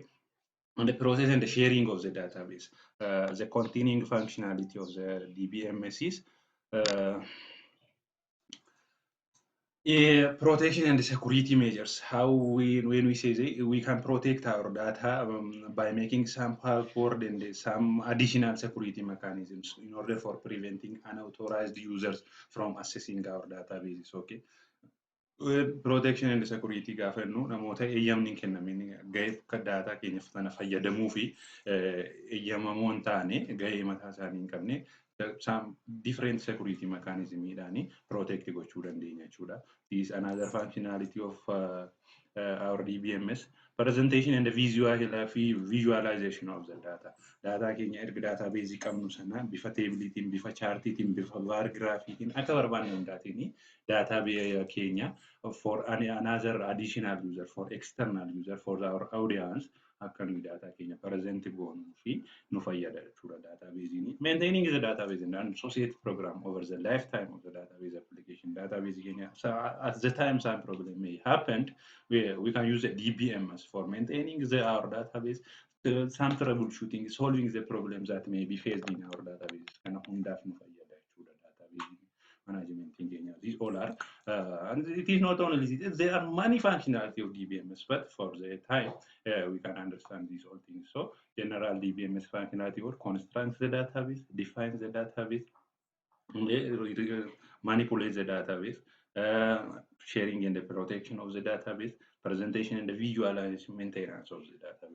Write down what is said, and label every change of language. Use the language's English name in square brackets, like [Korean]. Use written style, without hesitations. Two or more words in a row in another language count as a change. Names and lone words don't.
[English] On the process and the sharing of the database, the continuing functionality of the DBMS is protection and security measures. How when we say we can protect our data by making some password and some additional security mechanisms in order for preventing unauthorized users from accessing our databases. [Oromo] Okay. [English] Protection and security [Oromo] gaafannu namoota eeyyamni hin kennamin ga'ee data keenyaaf sana fayyadamuu fi eeyyamamoo hin taane ga'ee mataa isaanii hin qabne [English] some different security mechanism [Oromo] idani protect gochuu dandeenya jechuudha. [English] This is another functionality of our DBMS. Presentation and the visualization of the data. [Oromo] Data keenya erga database qabnu sana bifa table-tiin, bifa chart-tiin, bifa [English] bar graph- [Oromo] tiin akka barbaanne hundaatiin data keenya [English] for another additional user, for external user, for our audience [Oromo] akka nuyi data keenya present goonuu fi nu fayyada jechuudha database. [English] Maintaining the database and associated program over the lifetime of the database application. Database keenya at the time some problem may happen, we can use a DBMS for maintaining our database, some troubleshooting, solving the problems that may be faced in our database. [Oromo] Kana hundaaf nu fayyada jechuudha [English] database management [Oromo] keenya. [English] These all are, and it is not only this, there are many functionality of DBMS, but for the time we can understand these all things. So general DBMS functionality or construct the database, define the database, manipulate the database, sharing and the protection of the database, presentation and the visualization, maintenance of the database.